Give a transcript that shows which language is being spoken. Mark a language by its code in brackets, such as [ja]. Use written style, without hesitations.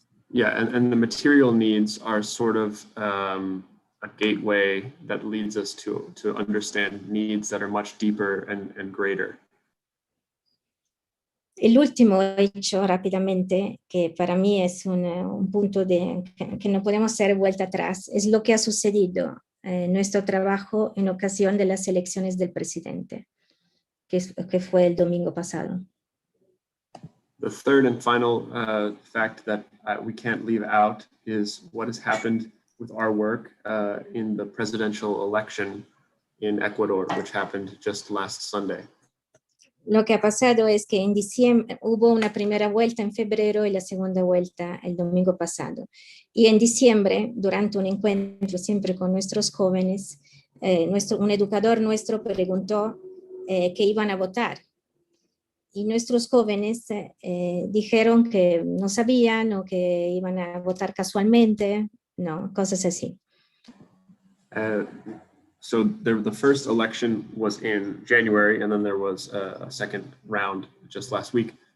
[en] Yeah, and the material needs are sort of a gateway that leads us to understand needs that are much deeper and greater. [es] El último hecho rápidamente, que para mí es un punto que no podemos hacer vuelta atrás, es lo que ha sucedido en nuestro trabajo en ocasión de las elecciones del presidente, que fue el domingo pasado. [en] The third and final fact that we can't leave out is what has happened with our work in the presidential election in Ecuador, which happened just last Sunday. [es] Lo que ha pasado es que en diciembre hubo una primera vuelta en febrero y la segunda vuelta el domingo pasado. Y en diciembre, durante un encuentro siempre con nuestros jóvenes, un educador nuestro preguntó que iban a votar. Y nuestros jóvenes dijeron que no sabían o que iban a votar casualmente, no, cosas así. [en] So the first election was in January, and then there was a second round just last week.